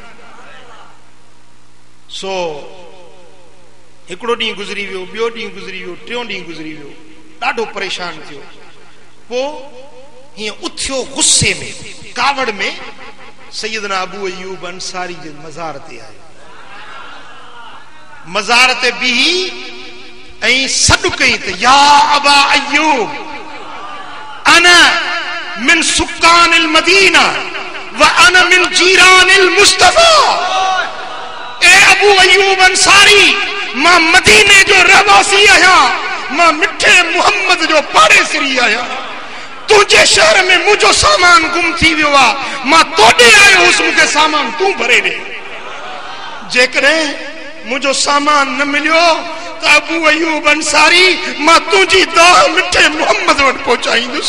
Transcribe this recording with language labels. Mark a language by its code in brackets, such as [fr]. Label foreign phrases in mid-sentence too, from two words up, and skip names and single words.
[sd] सो हिकिड़ो ॾींहुं गुज़री वियो, ॿियो ॾींहुं गुज़री वियो, टियों ॾींहुं गुज़री वियो, ॾाढो परेशान थियो। पोइ हीअं उथियो गुस्से में, कावड़ में, सैयदना अबू अयूब अंसारी जे मज़ार ते आयो। मज़ार ते बीही ऐं सॾु कई त [ar] يا أبا أيوب أنا من سكان المدينة وأنا من جيران المصطفى. [sd] ए अबू अयूब अंसारी, मां मदीने जो रहवासी आहियां, मां मिठे मुहम्मद जो पाड़ेसरी आहियां। तुझे शहर में मुझो सामान गुम थी वियो आहे, मां तोॾे आयो हुउसि, मूंखे सामान तूं भरे ॾे। जेकॾहिं मुझो सामान न मिलियो त अबू अयूब अंसारी, मां तुंहिंजी दाह मिठे मुहम्मद वटि पहुचाईंदुसि।